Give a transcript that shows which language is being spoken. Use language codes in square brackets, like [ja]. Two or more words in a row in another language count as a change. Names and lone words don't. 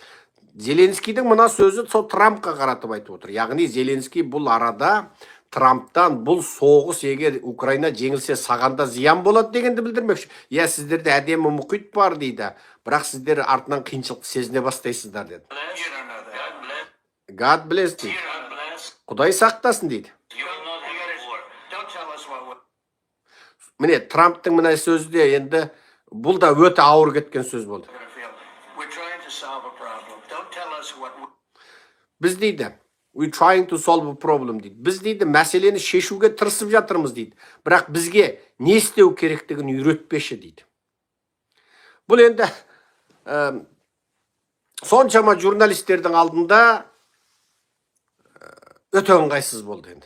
[kk] Зеленскийдің мына сөзі сол Трампқа қаратып айтып отыр. Яғни Зеленский бұл арада Трамптан бұл соғыс егер Украина жеңілсе сағанда зиян болады дегенді білдірмекші. Я сіздерде әдемі мұхит бар дейді, бірақ сіздер артынан қиыншылықты сезіне бастайсыздар деді. [en] God bless [kk] дейді. Құдай сақтасын дейді. Міне Трамптың мына сөзі де енді бұл да өте ауыр кеткен сөз болды. Біз дейді, [en] we trying to solve a problem дейді. [kk] Біз дейді, мәселені шешуге тырысып жатырмыз дейді. Бірақ бізге не істеу керектігін үйретпеші дейді. Бұл енді соншама журналистердің алдында өте ыңғайсыз болды енді.